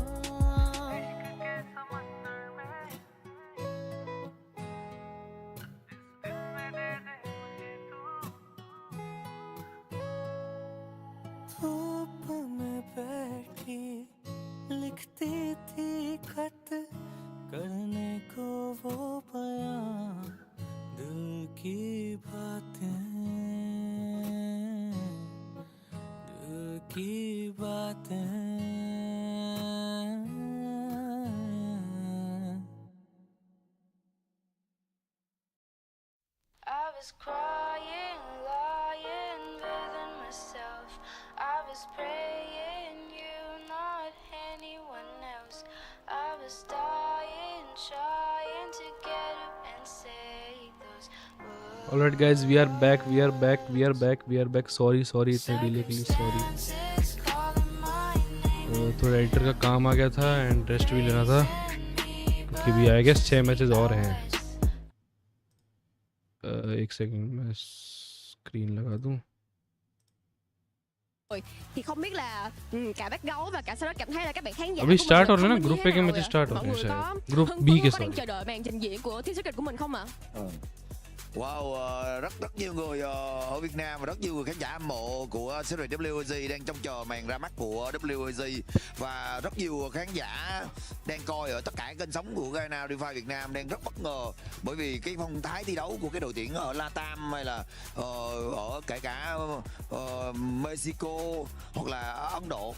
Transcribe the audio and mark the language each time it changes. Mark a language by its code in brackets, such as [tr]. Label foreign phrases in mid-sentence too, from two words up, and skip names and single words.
[hi] धूप में बैठी लिखती थी खत करने को वो बयां दिल की बातें दिल की बातें [en] I was crying, lying within myself. I was praying you, not anyone else. I was dying, trying to get up and say those words. Alright guys, we are back. [hi] Sorry इतने डिले के लिए sorry. थोड़ा एडिटर का काम आ गया था [en] and rest [hi] भी लेना था क्योंकि भी [en] I guess [hi] 6 मैचेस और हैं. एक सेकंड मैं स्क्रीन लगा दूं. [vi] Thì không biết là cả bác gấu và cả Sarah cảm thấy là các bạn khán giả [hi] अभी स्टार्ट हो रहा है ना, [en] group A [hi] के मैच स्टार्ट हो रहे हैं शायद. [en] group B [hi] के साथ. [vi] Có đang chờ đợi màn trình diễn của Team Secret của mình không ạ? Wow, rất nhiều người ở Việt Nam và rất nhiều người khán giả hâm mộ của series EWC đang trông chờ màn ra mắt của EWC và rất nhiều khán giả đang coi ở tất cả các kênh sóng của Ghana DeFi Việt Nam đang rất bất ngờ bởi vì cái phong thái thi đấu của cái đội tuyển ở Latam hay là ở kể cả Mexico hoặc là Ấn Độ.